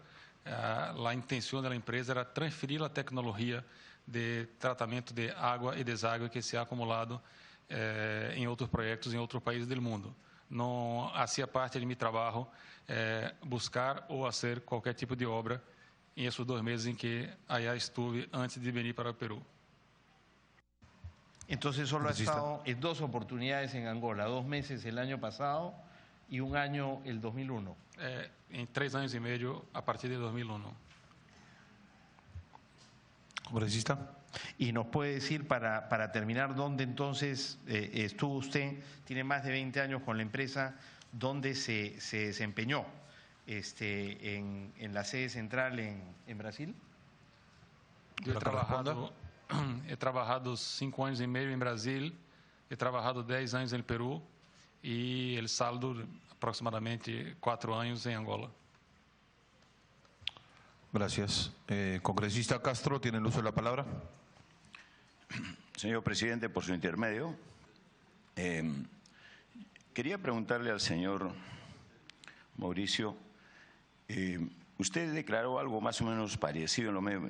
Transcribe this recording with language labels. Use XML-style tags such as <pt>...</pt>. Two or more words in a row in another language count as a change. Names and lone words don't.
<pt>A intenção da empresa era transferir a tecnologia de tratamento de água e deságua que</pt> <es>se ha acumulado</es> <pt>em outros projetos em outros países do mundo. Não fazia parte de meu trabalho buscar ou fazer qualquer tipo de obra em esses 2 meses em que</pt> <es>allá estuve</es> <pt>antes de vir para o Peru.</pt> <es>Entonces solo ha estado en 2 oportunidades en Angola, 2 meses el año pasado y 1 año el 2001.</es> <pt>Em 3 anos e meio a partir de 2001.</pt> <es>Congresista. Y nos puede decir, para terminar, dónde entonces estuvo usted, tiene más de 20 años con la empresa, dónde se desempeñó en la sede central en Brasil. Yo he trabajado</es> <pt>5 anos e meio em Brasil,</pt> <es>he trabajado</es> <pt>10 anos em Peru e</pt> <es>el saldo</es> <pt>aproximadamente 4 anos em Angola.</pt> <es>Gracias. Congresista Castro, tiene el uso de la palabra. Señor presidente, por su intermedio, quería preguntarle al señor Mauricio, usted declaró algo más o menos parecido en lo mismo.</es>